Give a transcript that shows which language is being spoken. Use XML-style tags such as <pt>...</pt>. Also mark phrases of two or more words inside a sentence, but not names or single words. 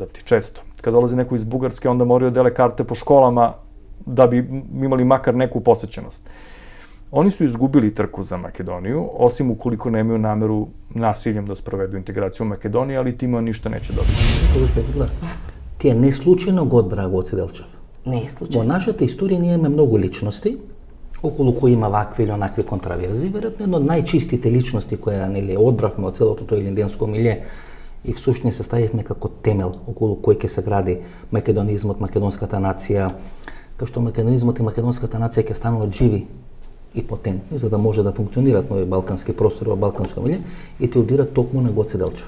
<sr>Kad dolazi neko iz Bugarske, onda moraju dele karte po školama da bi imali makar neku posjećenost. Oni su izgubili trku za Makedoniju, osim ukoliko nemaju nameru nasiljem da sprovedu integraciju u Makedoniji, ali tima ništa neće dobiti.</sr> <mk>Ти е не случайно го одбра Гоце Делчев. Не е случайно. Во нашата историја ние имаме многу личности, околу кои има вакви или онакви контраверзии, веројатно една од најчистите личности која нели одбравме од целото тој илинденско милје и всушност се ставивме како темел околу кој ќе се гради македонизмот, македонската нација, како што македонизмот и македонската нација ќе стануваат живи и потентни, за да може да функционираат нови балкански простори во балканско милје и те удират токму на Гоце Делчев.</mk>